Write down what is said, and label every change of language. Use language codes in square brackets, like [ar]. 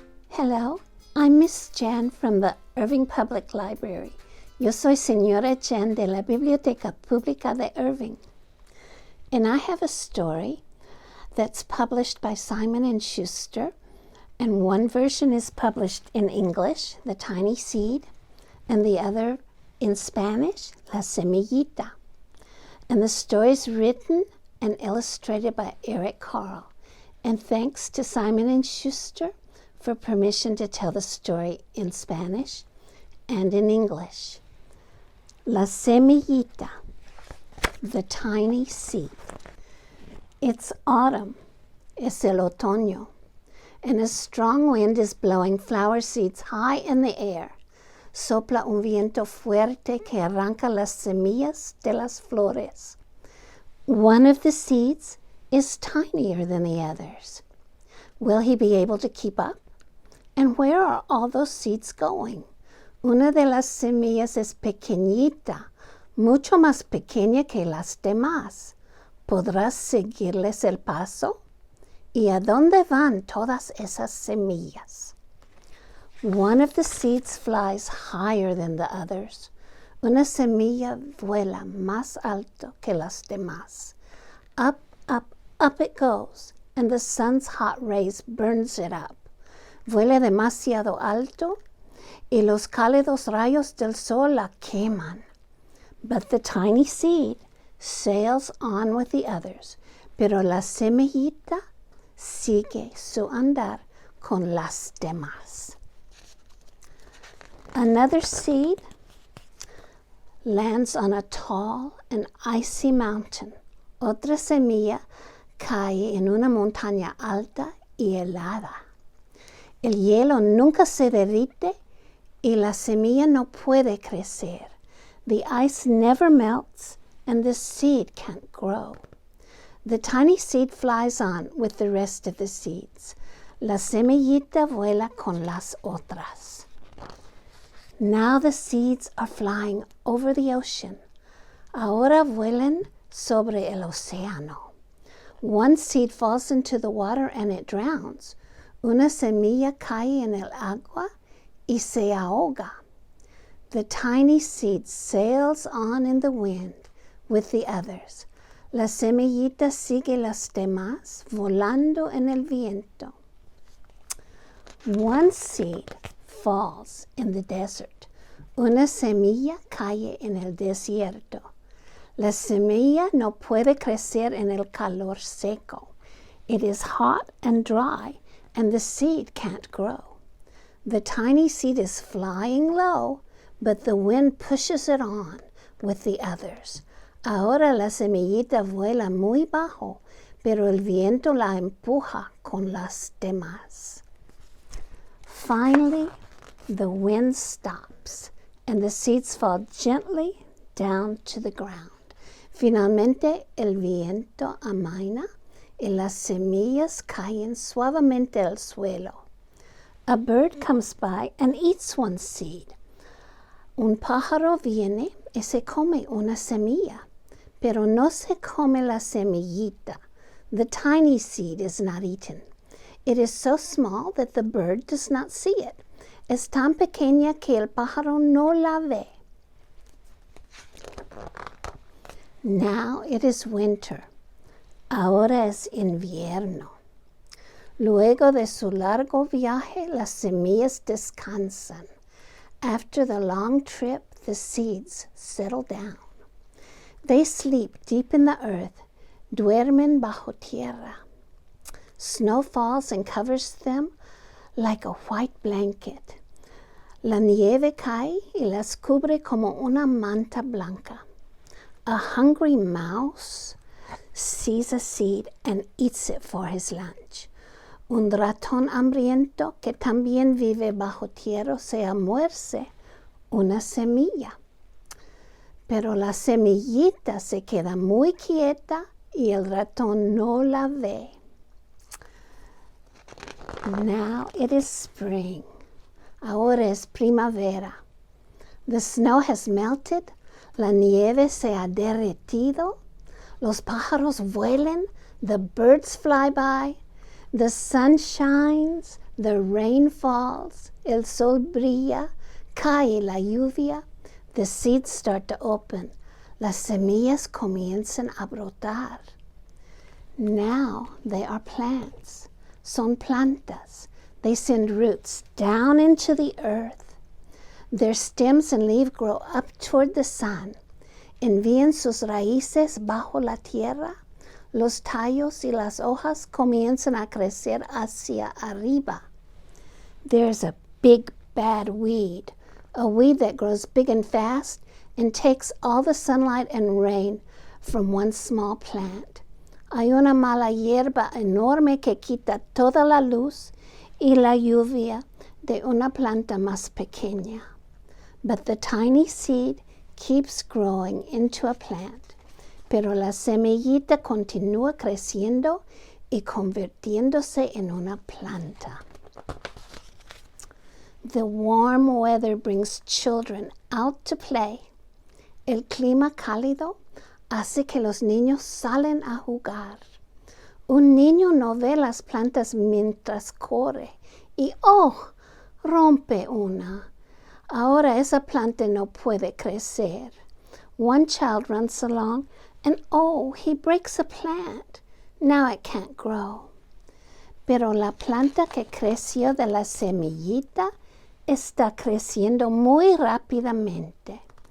[en] Hello, I'm Miss Jan from the Irving Public Library. [es] Yo soy Señora Jan de la Biblioteca Pública de Irving. [en] And I have a story that's published by Simon & Schuster, and one version is published in English, The Tiny Seed, and the other in Spanish, La Semillita. And the story is written and illustrated by Carle. And thanks to Simon & Schuster for permission to tell the story in Spanish and in English. La Semillita, the tiny seed. It's autumn, [es] es el otoño, [en] and a strong wind is blowing flower seeds high in the air. [es] Sopla un viento fuerte que arranca las semillas de las flores. [en] One of the seeds is tinier than the others. Will he be able to keep up? And where are all those seeds going? [es] Una de las semillas es pequeñita, mucho más pequeña que las demás. ¿Podrás seguirles el paso? ¿Y a dónde van todas esas semillas? [en] One of the seeds flies higher than the others. [es] Una semilla vuela más alto que las demás. [en] Up, up, up it goes, and the sun's hot rays burns it up. [es] Vuela demasiado alto y los cálidos rayos del sol la queman. [en] But the tiny seed sails on with the others, [es] pero la semillita sigue su andar con las demás. [en] Another seed lands on a tall and icy mountain. [es] Otra semilla cae en una montaña alta y helada. El hielo nunca se derrite y la semilla no puede crecer. [en] The ice never melts and the seed can't grow. The tiny seed flies on with the rest of the seeds. [es] La semillita vuela con las otras. [en] Now the seeds are flying over the ocean. [es] Ahora vuelan sobre el océano. [en] One seed falls into the water and it drowns. [es] Una semilla cae en el agua y se ahoga. [en] The tiny seed sails on in the wind with the others. [es] La semillita sigue las demás, volando en el viento. [en] One seed falls in the desert. [es] Una semilla cae en el desierto. La semilla no puede crecer en el calor seco. [en] It is hot and dry, and the seed can't grow. The tiny seed is flying low, but the wind pushes it on with the others. [es] Ahora la semillita vuela muy bajo, pero el viento la empuja con las demás. [en] Finally, the wind stops, and the seeds fall gently down to the ground. [es] Finalmente, el viento amaina y las semillas caen suavemente al suelo. [en] A bird comes by and eats one seed. [es] Un pájaro viene y se come una semilla, pero no se come la semillita. [en] The tiny seed is not eaten. It is so small that the bird does not see it. [es] Es tan pequeña que el pájaro no la ve. [en] Now it is winter. [es] Ahora es invierno. Luego de su largo viaje, las semillas descansan. [en] After the long trip, the seeds settle down. They sleep deep in the earth, [es] duermen bajo tierra. [en] Snow falls and covers them like a white blanket. [es] La nieve cae y las cubre como una manta blanca. [en] A hungry mouse sees a seed and eats it for his lunch. [es] Un ratón hambriento que también vive bajo tierra se almuerza una semilla. Pero la semillita se queda muy quieta y el ratón no la ve. [en] Now it is spring. [es] Ahora es primavera. [en] The snow has melted. [es] La nieve se ha derretido. Los pájaros vuelan. [en] The birds fly by. The sun shines, the rain falls, [es] el sol brilla, cae la lluvia, [en] the seeds start to open, [es] las semillas comienzan a brotar. [en] Now they are plants, [es] son plantas. [en] They send roots down into the earth. Their stems and leaves grow up toward the sun. [es] Envían sus raíces bajo la tierra. Los tallos y las hojas comienzan a crecer hacia arriba. [en] There's a big bad weed, a weed that grows big and fast and takes all the sunlight and rain from one small plant. [es] Hay una mala hierba enorme que quita toda la luz y la lluvia de una planta más pequeña. [en] But the tiny seed keeps growing into a plant. [es] Pero la semillita continúa creciendo y convirtiéndose en una planta. [en] The warm weather brings children out to play. [es] El clima cálido hace que los niños salen a jugar. Un niño no ve las plantas mientras corre y rompe una. Ahora esa planta no puede crecer. [en] One child runs along and he breaks a plant. Now it can't grow. [es] Pero la planta que creció de la semillita está creciendo muy rápidamente.